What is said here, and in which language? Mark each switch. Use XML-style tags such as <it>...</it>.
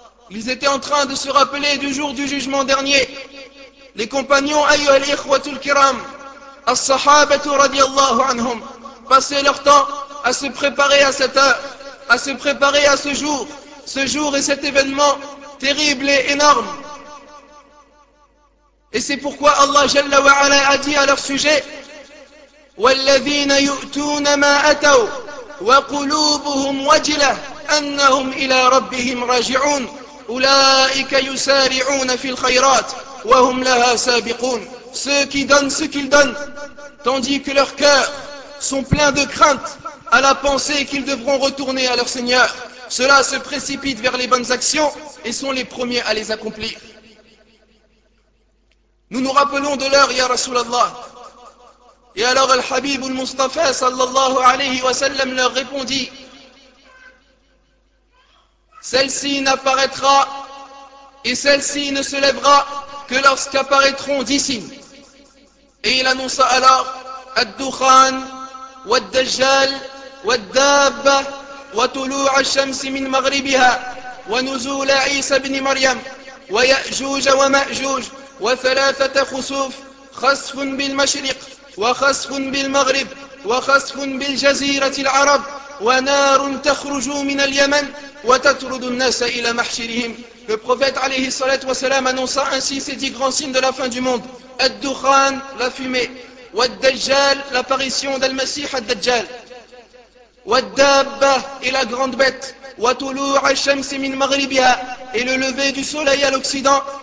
<fr>Ils étaient en train de se rappeler du jour du jugement dernier, les compagnons,</fr> <ar>ayyuha al-ikhwatul kiram, as-sahabatu radiallahu anhum,</ar> <fr>passaient leur temps à se préparer à cette heure, à se préparer à ce jour et cet événement terrible et énorme. Et c'est pourquoi Allah Jalla wa Ala a dit à leur sujet:</fr> <ar>وَالَّذِينَ يُؤْتُونَ مَا أَتَوْا وَقُلُوبُهُمْ وَجِلَةٌ أَنَّهُمْ إِلَى رَبِّهِمْ رَاجِعُونَ أُولَٰئِكَ يُسَارِعُونَ فِي الْخَيْرَاتِ وَهُمْ لَهَا سَابِقُونَ.</ar> <fr>Ceux qui donnent ce qu'ils donnent, tandis que leurs cœurs sont pleins de crainte à la pensée qu'ils devront retourner à leur Seigneur, ceux-là se précipitent vers les bonnes actions et sont les premiers à les accomplir. Nous nous rappelons de l'heure, ya Rasulallah. Et alors Al-Habib al-Mustafa sallallahu alayhi wa sallam leur répondit: celle-ci n'apparaîtra et celle-ci ne se lèvera que lorsqu'apparaîtront 10 signes. Et il annonça alors:</fr> <ar>Ad-Dukhan, Wad-Dajjal, Wad-Dabba, وطلوع الشمس من مغربها ونزول عيسى بن مريم ويأجوج ومأجوج وثلاثة خسوف: خسف بالمشرق وخسف بالمغرب وخسف بالجزيرة العرب ونار تخرج من اليمن وتطرد الناس إلى محشرهم.</ar> <fr>Le prophète عليه الصلاة والسلام annonça ainsi ces 10 grands signes de la fin du monde: الدخان, la fumée, والدجال, l'apparition d'Al-Masih al-Dajjal, وَالدَّابَّةِ, et la grande bête,</fr> <ar>وَتُلُوعَ الشَّمْسِ مِنْ مَغْرِبِهَا,</ar> <fr>et le lever du soleil à l'occident,</fr>